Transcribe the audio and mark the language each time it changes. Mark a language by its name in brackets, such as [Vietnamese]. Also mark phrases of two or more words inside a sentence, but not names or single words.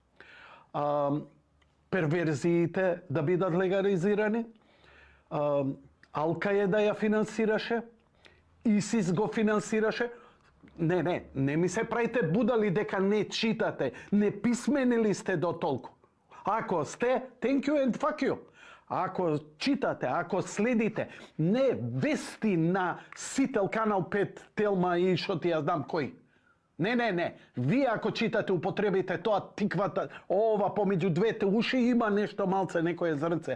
[Macedonian] перверзиите да бидат легализирани, Ал-Каеда ја финансираше, ИСИС го финансираше. Не ми се правите будали дека не читате, не писмени сте до толку. Ако сте, [English] thank you and fuck you. [Macedonian] Ако читате, ако следите, не вести на Сител, Канал 5, Телма и што ти ја знам кој. Не. Вие ако читате, употребите тоа тиквата, ова помеѓу двете уши има нешто малце, некое зрнце.